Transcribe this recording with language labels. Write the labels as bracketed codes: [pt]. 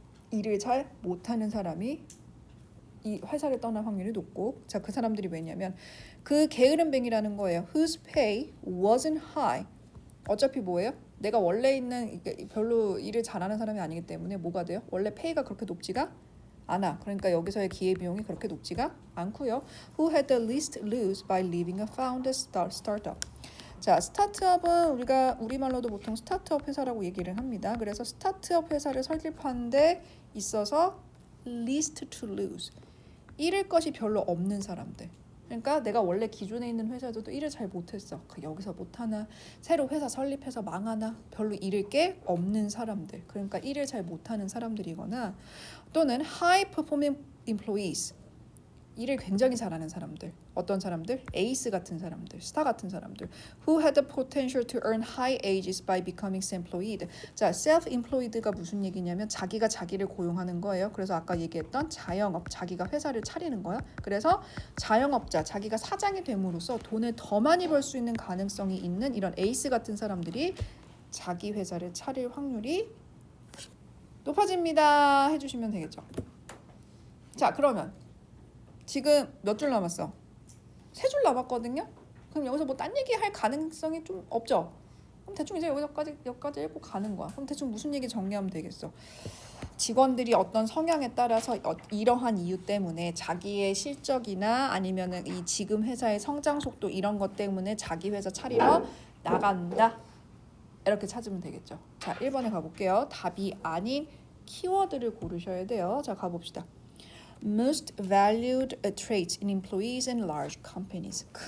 [ko] 일을 잘 못하는 사람이 이 회사를 떠날 확률이 높고, 자, 그 사람들이 왜냐면 그 게으름뱅이라는 거예요. [en] Whose pay wasn't high. [ko] 어차피 뭐예요? 내가 원래 있는 별로 일을 잘하는 사람이 아니기 때문에 뭐가 돼요? 원래 페이가 그렇게 높지가 않아. 그러니까 여기서의 기회비용이 그렇게 높지가 않고요. [en] Who had the least lose by leaving a founder startup. [ko] 자, 스타트업은 우리가 우리말로도 보통 스타트업 회사라고 얘기를 합니다. 그래서 스타트업 회사를 설립하는 데 있어서 [en] least to lose. [ko] 잃을 것이 별로 없는 사람들. 그러니까 내가 원래 기존에 있는 회사에서도 일을 잘 못했어. 여기서 못하나, 새로 회사 설립해서 망하나, 별로 잃을 게 없는 사람들. 그러니까 일을 잘 못하는 사람들이거나 또는 [en] high performing employees. [ko] 일을 굉장히 잘하는 사람들. 어떤 사람들? 에이스 같은 사람들, 스타 같은 사람들. [en] Who had the potential to earn high wages by becoming self-employed. [ko] 자, self-employed가 무슨 얘기냐면 자기가 자기를 고용하는 거예요. 그래서 아까 얘기했던 자영업, 자기가 회사를 차리는 거야. 그래서 자영업자, 자기가 사장이 됨으로써 돈을 더 많이 벌 수 있는 가능성이 있는 이런 에이스 같은 사람들이 자기 회사를 차릴 확률이 높아집니다. 해주시면 되겠죠. 자, 그러면 지금 몇 줄 남았어? 3줄 남았거든요. 그럼 여기서 뭐 딴 얘기 할 가능성이 좀 없죠. 그럼 대충 이제 여기까지 읽고 가는 거야. 그럼 대충 무슨 얘기 정리하면 되겠어? 직원들이 어떤 성향에 따라서 이러한 이유 때문에 자기의 실적이나 아니면은 이 지금 회사의 성장 속도 이런 것 때문에 자기 회사 차리러 나간다. 이렇게 찾으면 되겠죠. 자, 1번에 가볼게요. 답이 아닌 키워드를 고르셔야 돼요. 자, 가봅시다. [en] Most valued traits in employees in large companies.